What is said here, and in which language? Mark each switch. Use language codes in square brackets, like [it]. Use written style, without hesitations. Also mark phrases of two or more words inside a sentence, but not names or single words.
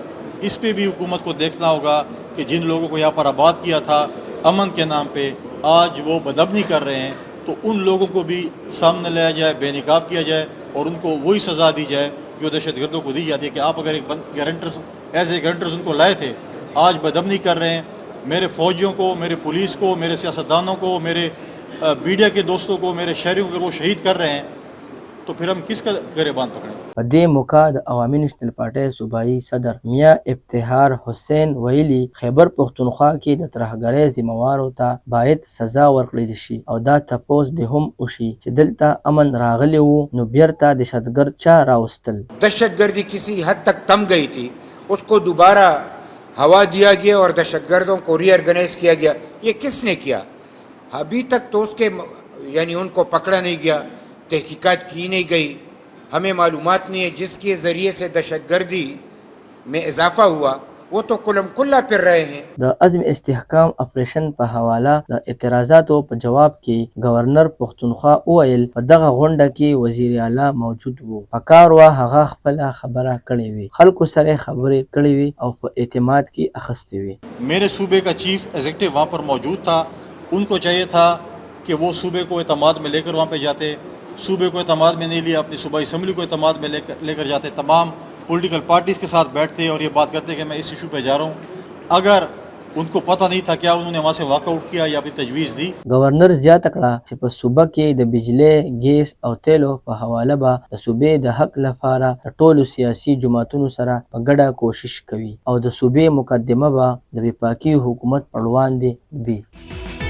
[ur] اس پے بھی حکومت کو دیکھنا ہوگا کہ جن لوگوں کو یہاں پر آباد کیا تھا امن کے نام پے، آج وہ بدامنی کر رہے ہیں، تو ان لوگوں کو بھی سامنے لایا جائے، بے نقاب کیا جائے اور ان کو وہی سزا دی جائے جو دہشت گردوں کو دی جاتی ہے کہ آپ اگر ایک گارنٹرز [en] as a guarantors [ur] ان کو لائے تھے، آج بدامنی کر رہے ہیں. میرے فوجیوں کو، میرے پولیس کو، میرے سیاستدانوں کو، میرے میڈیا کے دوستوں کو، میرے شہریوں کو وہ شہید کر رہے ہیں، تو پھر ہم کس کا گریبان پکڑیں. [ps] په دې موقع د عوامي نېشنل پارټۍ صوبایي صدر میاں افتخار حسین ویلي خیبر پښتونخوا کې د ترهګرۍ ذمہوارو ته باید سزا ورکړل شي او دا تپوس د هم وشي چې دلته امن راغلی وو نو بیرته دهشتګرد چا راوستل. [ur] دہشت گردی کسی حد تک تھم گئی تھی، اس کو دوبارہ ہوا دیا گیا اور دہشت گردوں کو ری آرگنائز کیا گیا. یہ کس نے کیا? ابھی تک تو اس کے یعنی ان کو پکڑا نہیں گیا، تحقیقات کی نہیں گئی، ہمیں معلومات نہیں ہے. جس کے ذریعے سے دہشت گردی میں اضافہ ہوا وہ تو کھلم کھلا پھر رہے ہیں. [ps] د عزم استحکام اپریشن په حواله د اعتراضاتو په جواب کې گورنر پښتونخوا وویل په دغه غونډه کې وزیر اعلی موجود وو. پکار وه هغه خپله خبره کړې وي، خلکو سره خبرې کړې وي او په اعتماد کې اخیستې وي. [ur] میرے صوبے کا [en] chief executive [ur] وہاں پر موجود تھا. ان کو چاہیے تھا کہ وہ صوبے کو اعتماد میں لے کر وہاں پے جاتے. صوبے کو اعتماد میں نہیں لیا، اپنی صوبائی اسمبلی کو اعتماد میں لے کر جاتے، تمام [en] political parties [ur] کے ساتھ بیٹھتے اور یہ بات کرتے کہ میں اس ایشو پے جا رہا ہوں. اگر ان کو پتا نہیں تھا کیا انہوں نے وہاں سے واک آؤٹ کیا یا اپنی تجویز دی. [ps] گورنر زیاته کړه چې په صوبه کې د بجلی، ګیس او تیلو په حواله به د صوبې د حق لپاره د ټولو سیاسي جماعتونو سره په ګډه کوشش کوي او د صوبې مقدمه به د بې پاکي حکومت پر وړاندې وي.